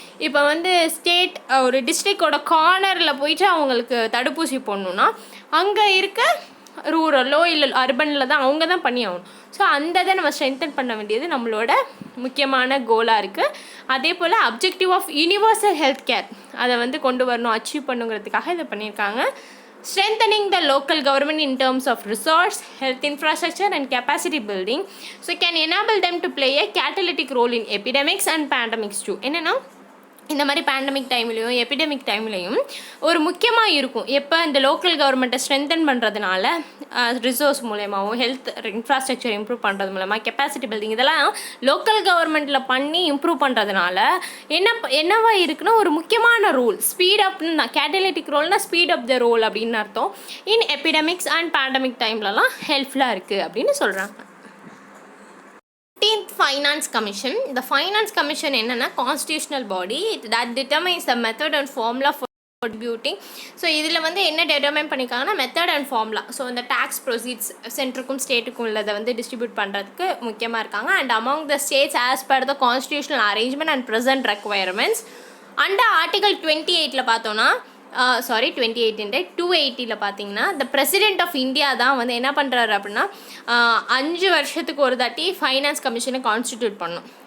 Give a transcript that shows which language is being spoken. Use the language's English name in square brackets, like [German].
[Tamil] இப்போ வந்து ஸ்டேட் ஒரு டிஸ்ட்ரிக்டோட கார்னரில் போயிட்டு அவங்களுக்கு தடுப்பூசி போடணுன்னா அங்கே இருக்க ரூரலோ இல்லை அர்பனில் தான் அவங்க தான் பண்ணி ஆகணும். ஸோ அந்த இதை நம்ம ஸ்ட்ரென்தன் பண்ண வேண்டியது நம்மளோட முக்கியமான கோலாக இருக்குது. அதே போல் objective of universal health care அதை வந்து கொண்டு வரணும், அச்சீவ் பண்ணுங்கிறதுக்காக இதை பண்ணியிருக்காங்க. [English] Strengthening the local government in terms of resource, health infrastructure and capacity building, so can enable them to play a catalytic role in epidemics and pandemics too. [Tamil] என்னென்னா இந்த மாதிரி pandemic டைம்லேயும் எபிடமிக் டைம்லேயும் ஒரு முக்கியமாக இருக்கும். எப்போ இந்த லோக்கல் கவர்மெண்ட்டை ஸ்ட்ரென்தன் பண்ணுறதுனால ரிசோர்ஸ் மூலயமாவும் ஹெல்த் இன்ஃப்ராஸ்ட்ரக்சர் இம்ப்ரூவ் பண்ணுறது மூலமாக கெப்பாசிட்டி பில்டிங் இதெல்லாம் லோக்கல் கவர்மெண்ட்டில் பண்ணி இம்ப்ரூவ் பண்ணுறதுனால என்னவா இருக்குன்னா ஒரு முக்கியமான role speed அப்னு catalytic ரோல்னால் speed up த ரோல் அப்படின்னு அர்த்தம். இன் எபிடமிக்ஸ் அண்ட் பேண்டமிக் டைம்லலாம் ஹெல்ப்ஃபுல்லாக இருக்குது அப்படின்னு சொல்கிறாங்க. [English] 15th Finance Commission. The Finance Commission [Tamil] என்னன்னா constitutional body [English] that determines the method and formula for contributing. [Tamil] So இதில் வந்து என்ன டெட்டர்மைன் பண்ணியிருக்காங்கன்னா மெத்தட் அண்ட் ஃபார்முலா. ஸோ இந்த டேக்ஸ் ப்ரொசீட்ஸ் சென்ட்ருக்கும் ஸ்டேட்டுக்கும் உள்ளதை வந்து டிஸ்ட்ரிபியூட் பண்ணுறதுக்கு முக்கியமாக இருக்காங்க. [English] And among the states as per the constitutional arrangement and present requirements. [Tamil] Under article 28 பார்த்தோன்னா 280 பார்த்தீங்கன்னா த பிரசிடென்ட் ஆஃப் இந்தியா தான் வந்து என்ன பண்ணுறாரு அப்படின்னா 5 வருஷத்துக்கு ஒரு தாட்டி ஃபைனான்ஸ் கமிஷனை கான்ஸ்டிடியூட் பண்ணணும்.